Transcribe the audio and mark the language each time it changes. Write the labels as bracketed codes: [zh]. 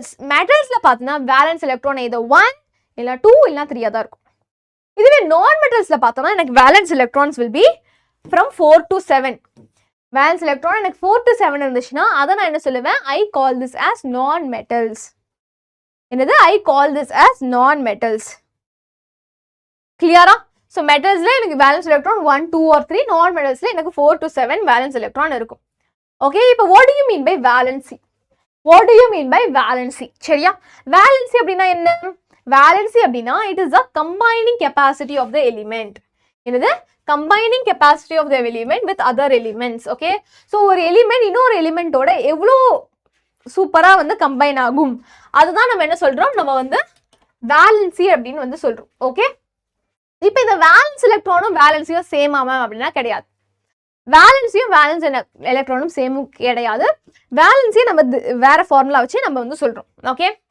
[ta] மெட்டல்ஸ்ல பார்த்தீங்கன்னா valence electron இது 1 இல்லை 2 இல்லைனா 3 தான் இருக்கும். இதுவே நான் மெட்டல்ஸ்ல பார்த்தோம்னா எனக்கு valence electrons will be from 4 to 7. Valence electron எனக்கு 4 to 7 இருந்துச்சுன்னா அதை நான் என்ன சொல்லுவேன்? [en] I call this as non metals. என்னது? I call this as non metals. [ta] கிளியரா? ஸோ மெட்டல்ஸ்ல எனக்கு வேலன்ஸ் எலக்ட்ரான் 1 2 or 3, நான் மெட்டல்ஸ்ல எனக்கு 4 to 7 வேலன்ஸ் எலக்ட்ரான் இருக்கும். [en] Okay, இப்போ what do you mean by valency? what do you mean by valency? சரியா? Valency அப்படின்னா என்ன? Valency அப்படின்னா it is the combining capacity of the element. என்னது? combining capacity of the element with other elements. [ta] Okay, so ஒரு element இன்னொரு எலிமெண்டோட எவ்வளோ சூப்பரா வந்து கம்பைன் ஆகும் அதுதான் நம்ம என்ன சொல்றோம்? நம்ம வந்து வேலன்சி அப்படின்னு வந்து சொல்றோம். ஓகே, இப்போ இந்த வேலன்ஸ் எலக்ட்ரானும் வேலன்சியும் சேம் ஆமாம் அப்படின்னா கிடையாது. வேலன்சியும் வேலன்ஸ் எலக்ட்ரானும் சேமும் கிடையாது. வேலன்சியை நம்ம வேற ஃபார்முலா வச்சு நம்ம வந்து சொல்றோம். ஓகே,